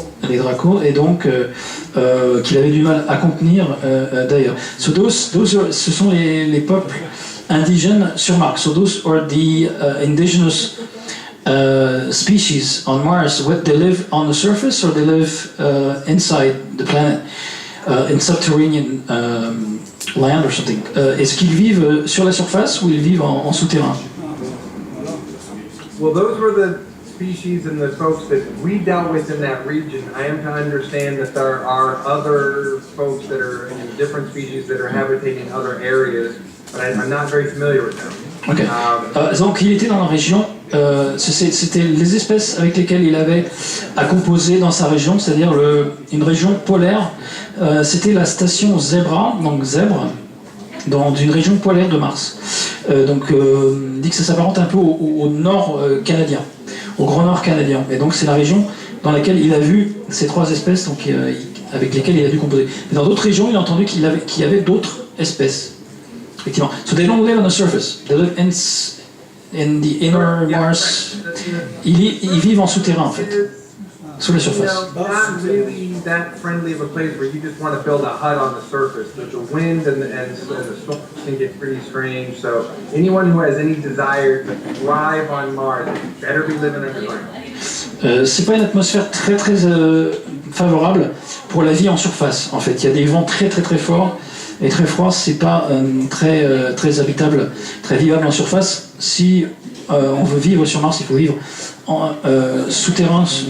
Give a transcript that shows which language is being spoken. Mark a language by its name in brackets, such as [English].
[French] les dracos, et donc qu'il avait du mal à contenir d'ailleurs. So ce sont les peuples indigènes sur Mars. [English] So those are the indigenous species on Mars. What, they live on the surface or they live inside the planet, in subterranean land or something? [French] Est-ce qu'ils vivent sur la surface ou ils vivent en souterrain? [English] Well, those were the species and the folks that we dealt with in that region. I am to understand that there are other folks that are in different species that are habitating other areas, but I'm not very familiar with them. Okay. [French] Donc il était dans la région, c'était les espèces avec lesquelles il avait à composer dans sa région, c'est-à-dire une région polaire. C'était la station Zebra, donc zèbre, dans une région polaire de Mars. Donc il dit que ça s'apparente un peu au nord canadien, au grand nord canadien. Et donc c'est la région dans laquelle il a vu ces trois espèces donc, avec lesquelles il a dû composer. Mais dans d'autres régions, il a entendu qu'il y avait d'autres espèces. Effectivement. [English] So they don't live on the surface. They live in the inner Mars. [French] Ils vivent en souterrain en fait, sous la surface. [English] Not really that friendly of a place where you just want to build a hut on the surface. The wind and the storms can get pretty strange. So anyone who has any desire to thrive on Mars better be living underground. [French] C'est pas une atmosphère très favorable pour la vie en surface. En fait, il y a des vents très forts. Et très froid, c'est pas très habitable, très vivable en surface. Si on veut vivre sur Mars, il faut vivre en souterrain.